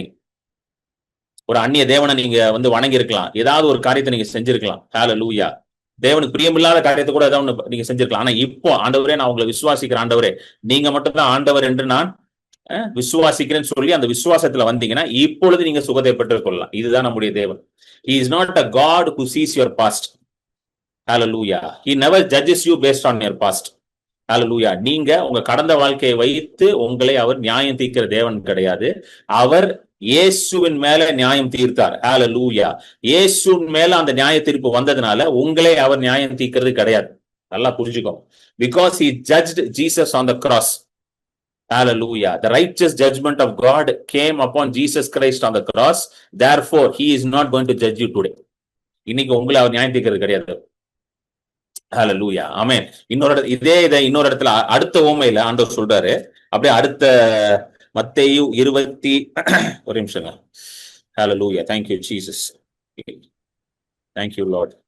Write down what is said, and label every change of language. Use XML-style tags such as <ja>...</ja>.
<ta>நீங்க ஒரு அந்நிய தேவனை நீங்க வந்து வணங்கி இருக்கலாம், ஏதாவது ஒரு காரியத்தை நீங்க செஞ்சிருக்கலாம். ஹல்லேலூயா. தேவனுக்கு பிரியமில்லாத காரியத்தை கூட ஏதாவது நீங்க செஞ்சிருக்கலாம். ஆனா இப்போ ஆண்டவரே, நான் உங்களை விசுவாசிக்கிற ஆண்டவரே, நீங்க மட்டும் தான் ஆண்டவர் என்று நான் விசுவாசிக்கிறேன்னு சொல்லி அந்த விசுவாசத்துல வந்தீங்கன்னா இப்பொழுது நீங்க சுகத்தை பெற்றுக் கொள்ளலாம். இதுதான் நம்முடைய தேவன்.</ta> <en>He is not a God who sees your past. Hallelujah. He never judges you based on your past. Hallelujah.</en> <ta>நீங்க உங்க கடந்த வாழ்க்கையை வைத்து உங்களை அவர் நியாயம் தீர்க்கிற தேவன் கிடையாது. அவர் இயேசுவின் மேல நியாயம் தீர்த்தார். ஹல்லேலூயா. இயேசுவின் மேல அந்த நியாய தீர்ப்பு வந்ததுனால உங்களை அவர் நியாயம் தீர்க்கிறது கிடையாது. நல்லா புரிஞ்சுக்கோ.</ta> <en>Because he judged Jesus on the cross. Hallelujah. The righteous judgment of God came upon Jesus Christ on the cross. Therefore, he is not going to judge you today.</en> <ta>இன்னைக்கு உங்களை அவர் நியாயம் தீர்க்கிறது கிடையாது. ஹல்லேலூயா, ஆமென். இதை இன்னொரு இடத்துல அடுத்த ஓமையில ஆண்டவர் சொல்றாரு. அப்படியே அடுத்த மத்தேயு 20 ஒரு நிமிஷங்க. ஹல்லேலூயா.</ta> <en>Thank you Jesus. Thank you Lord.</en>